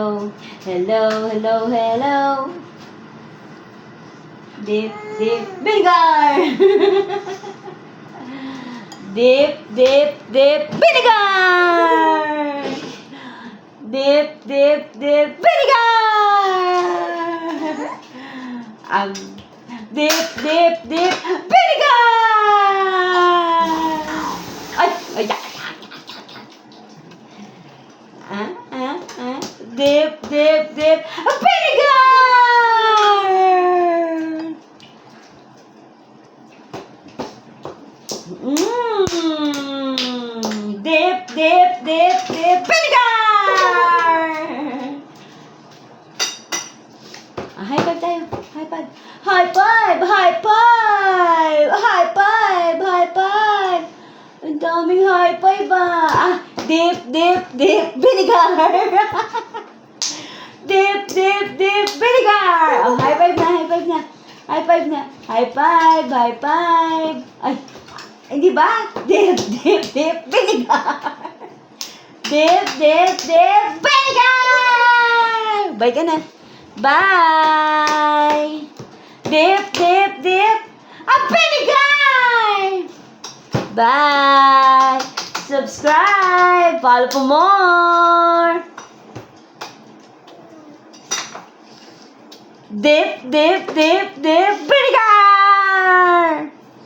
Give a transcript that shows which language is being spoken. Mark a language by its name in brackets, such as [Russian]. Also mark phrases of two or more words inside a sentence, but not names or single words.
[English] Hello, hello, hello. Dip, dip, vinegar! Dip, dip, dip, vinegar! Dip, dip, dip, vinegar! Dip, dip, dip, vinegar! Ay, ay, ay, Dip, dip, dip, vinegar! Dip, dip, dip, dip, vinegar! High five tayo. High five. High five! High five! High five! High five! [Filipino] Ang daming [English] high five dip, dip, dip, vinegar! Dip, dip, dip, vinegar! Oh, [Filipino] high five na, [English] high five na. High five na. High five, high five. [Filipino] Ay, hindi ba? [English] Dip, dip, dip, vinegar! Dip, dip, dip, vinegar! Bye [Filipino] ka na. [English] Bye! Dip, dip, dip, vinegar! Bye! Subscribe! Follow for more! Dip, dip, dip, dip, vinegar!